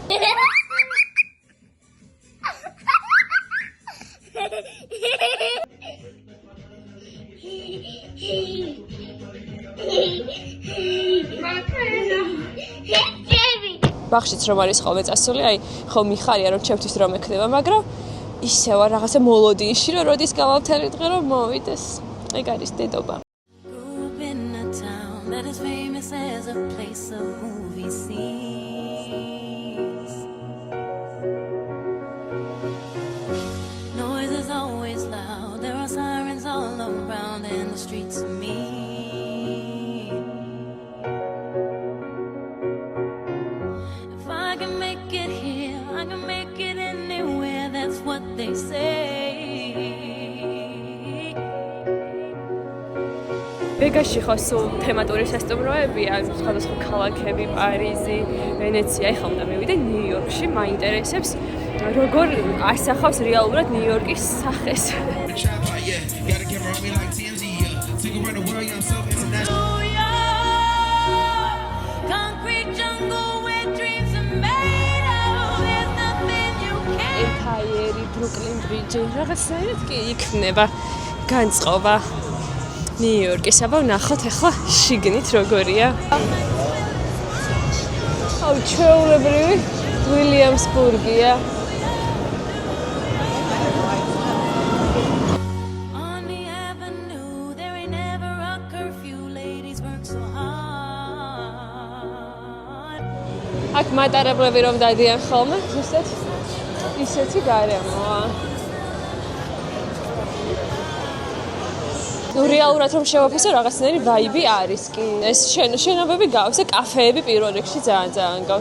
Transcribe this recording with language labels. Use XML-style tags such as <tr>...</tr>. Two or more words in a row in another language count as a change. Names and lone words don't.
<ka>ბახშიც რომ არის ხოლმე წასული, აი ხო მიხარია რომ ჩემთვის რომ ექნება, მაგრამ ისე ვარ რაღაცა მოლოდიში რომ როდის გავავთარი დღე რომ მოვიდეს. ეგ არის დედობა.</ka> <en>Grew up in a town that is famous as a place of movie scenes. Noise is always loud. There are sirens all around, and the streets are mean. If I can make it here, I can make it anywhere. That's what they say.</en> <ka>ვეგაში ხო სულ თემატური სასტუმროებია, სხვადასხვა ქალაქები, პარიზი, ვენეცია, ეხლა უნდა მივიდე ნიუ-იორკში, მაინტერესებს როგორ ასახავს რეალურად ნიუ-იორკის სახეს.</ka> <en>Concrete jungle where dreams are made of. There's nothing you can't.</en> <ka>ემპაიერი, ბრუკლინ ბრიჯი, რაღაცნაირად კი იქნება განწყობა. ნიუ-იორკის, აბა ვნახოთ ახლა შიგნით როგორია. აუ, ჩვეულებრივი ვილიამსბურგია.</ka> <en>On the avenue, there ain't never a curfew. Ladies work so hard.</en> <ka>აქ მატარებლები რომ დადიან ხოლმე, ზუსტად ისეთი გარემოა. ნუ რეალურად რომ შევაფასო რაღაცნაირი ვაიბი არის კი. ეს შენობები გავს და კაფეები პირველ რიგში ძალიან გავს.</ka>